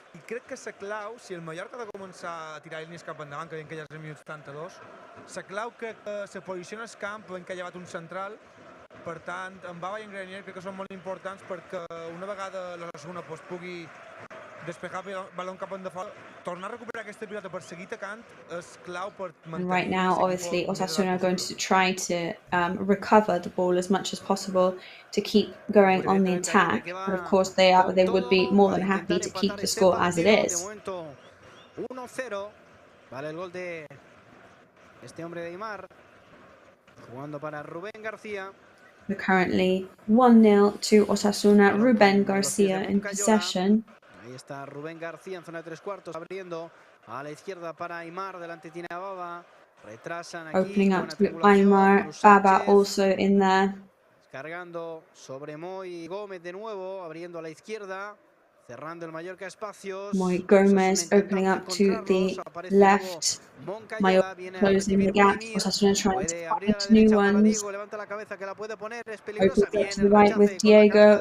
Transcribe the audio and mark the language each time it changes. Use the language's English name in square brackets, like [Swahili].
[Catalan] I crec que la clau, si el Mallorca ha de començar a tirar línies cap endavant, que veiem que ja és el minut 72, la clau crec que se posiciona al camp, veiem que ha llevat un central, per tant, en Baba i en Grenier crec que són molt importants perquè una vegada la segona pugui despejar el balón cap endavant, tornar a recuperar aquesta pilota per seguir atacant és clau per mantenir... [English] And right now, obviously, Osasuna are going to try to recover the ball as much as possible to keep going on the attack. But of course, they would be more than happy to keep the score as it is. 1-0. [Spanish] Vale el gol de este hombre de Aymar. Jugando para Rubén García. [English] We're currently 1-0 to Osasuna. Rubén Garcia in possession. [Spanish] Ahí está Rubén García en zona de 3/4, abriendo a la izquierda para Aymar, delante tiene a Baba, retrasan aquí. [English] Opening up to Aymar, Baba also in there. [Spanish] Cargando sobre Moy Gómez de nuevo, abriendo a la izquierda, cerrando el Mallorca espacios. [English] Moy Gómez opening up to the left. Mallorca closing the gaps. Osasuna trying to find new ones. Opens up to the right with Diego.